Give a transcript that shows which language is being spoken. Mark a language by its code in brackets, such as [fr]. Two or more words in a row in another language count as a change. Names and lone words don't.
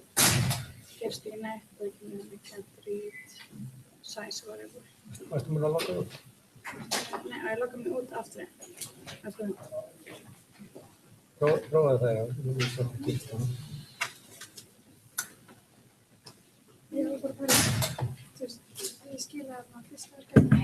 [is] Gerst ekki neitt, það kemur hérna [en] can't read size variable. [is] Varstu múin að loka út? Nei, ég loka mig út aftur hérna. Prófaðu það, já. Nú er það ekki gilt hana. Ég var bara að bæra. Þú veist, ég skilaði þarna fyrsta verkefni.